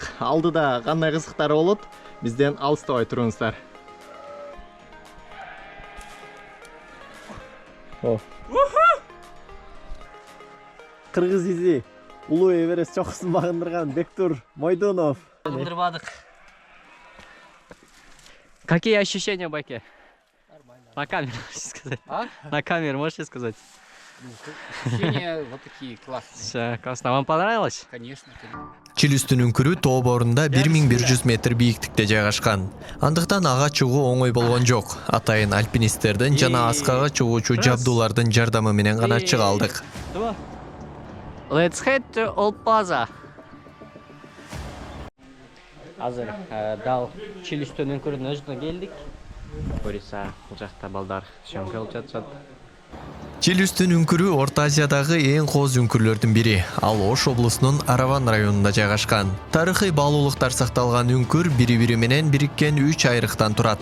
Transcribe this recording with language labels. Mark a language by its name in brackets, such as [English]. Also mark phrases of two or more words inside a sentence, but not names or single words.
[Kyrgyz] Алдыда кандай кызыктар болот? Бизден алыстабай туруңуздар. Кыргыз изи Улуу Эверест чокусун багындырган Бектур Мойдонов. Багындырбадык. [Russian] Какие ощущения, Байке? Нормально. На камеру можешь сказать? А? На камеру можешь сказать? Ощущения вот такие классные. Все, классно. Вам понравилось? Конечно. [Kyrgyz] Чилүстүн үңкүрү тоо боорунда 1100 метр бийиктикте жайгашкан. Андыктан ага чыгуу оңой болгон жок. Атайын альпинисттердин жана аскага чыгуучу жабдуулардын жардамы менен гана чыга алдык. [English] Let's head to Old Plaza. [Kyrgyz] Азыр дал Чилүстүн үңкүрүнүн өзүнө келдик. Көрүсө, бул жакта балдар съемка кылып жатышат. Чилүстүн үңкүрү Орто Азиядагы эң кооз үңкүрлөрдүн бири. Ал Ош облусунун Араван районунда жайгашкан. Тарыхый баалуулуктар сакталган үңкүр бири-бири менен бириккен 3 айрыктан турат.